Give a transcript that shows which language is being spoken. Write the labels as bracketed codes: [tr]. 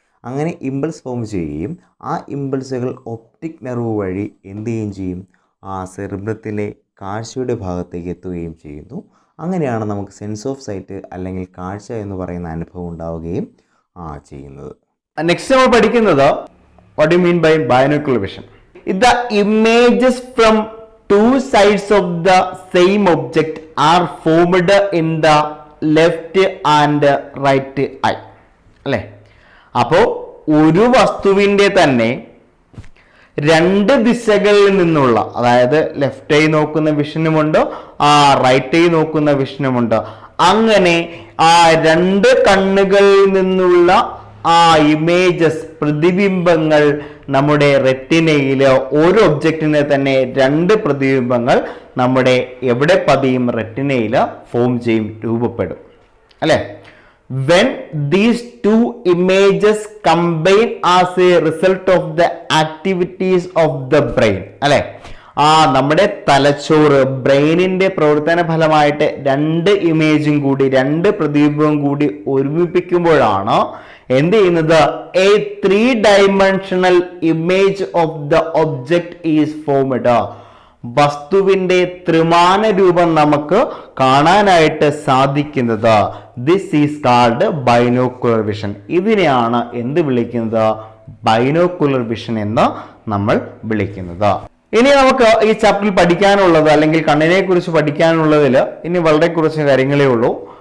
[ml] അങ്ങനെ impulse form ചെയ്യുകയും ആ ഇമ്പൾസുകൾ ഒപ്റ്റിക് നെർവ് വഴി എന്ത് ചെയ്യുകയും ചെയ്യും? സെറിബ്രത്തിലെ കാഴ്ചയുടെ ഭാഗത്തേക്ക് എത്തുകയും ചെയ്യുന്നു. അങ്ങനെയാണ് നമുക്ക് സെൻസ് ഓഫ് സൈറ്റ് അല്ലെങ്കിൽ കാഴ്ച എന്ന് പറയുന്ന അനുഭവം ഉണ്ടാവുകയും ചെയ്യുന്നത്. [en] next [ml] നമ്മൾ പഠിക്കുന്നത് [en] What you mean by binocular vision. The images from two sides of the same object are formed in the left and right eye. [ml] അല്ലേ? അപ്പോൾ ഒരു വസ്തുവിൻ്റെ തന്നെ രണ്ട് ദിശകളിൽ നിന്നുള്ള, അതായത് ലെഫ്റ്റ് ഐ നോക്കുന്ന വിഷനുമുണ്ട്, റൈറ്റ് ഐ നോക്കുന്ന വിഷനുമുണ്ട്. അങ്ങനെ രണ്ട് കണ്ണുകളിൽ നിന്നുള്ള ഇമേജസ്, പ്രതിബിംബങ്ങൾ നമ്മുടെ റെറ്റിനയിൽ, ഒരു ഒബ്ജക്റ്റിനെ തന്നെ രണ്ട് പ്രതിബിംബങ്ങൾ നമ്മുടെ എവിടെ പതിയും? റെറ്റിനയിൽ ഫോം ചെയ്യും, രൂപപ്പെടും അല്ലെ. [en] When these two images combine as a result of the activities of the brain, [ml] അല്ലെ, നമ്മുടെ തലച്ചോറ്, ബ്രെയിനിന്റെ പ്രവർത്തന ഫലമായിട്ട് രണ്ട് ഇമേജും കൂടി, രണ്ട് പ്രതിബിംബവും കൂടി ഒരുമിപ്പിക്കുമ്പോഴാണ് എന്ത് ചെയ്യുന്നത്? [en] A 3-dimensional image of the object is formed. [ml] വസ്തുവിന്റെ ത്രിമാന രൂപം നമുക്ക് കാണാനായിട്ട് സാധിക്കുന്നത്. [en] This is called binocular vision. [ml] ഇതിനെയാണ് എന്ത് വിളിക്കുന്നത്? ബൈനോക്കുലർ വിഷൻ എന്ന് നമ്മൾ വിളിക്കുന്നത്. ഇനി നമുക്ക് ഈ ചാപ്റ്ററിൽ പഠിക്കാനുള്ളത്, അല്ലെങ്കിൽ കണ്ണിനെ കുറിച്ച് പഠിക്കാനുള്ളതിൽ ഇനി വളരെ കുറച്ച് കാര്യങ്ങളേ ഉള്ളൂ.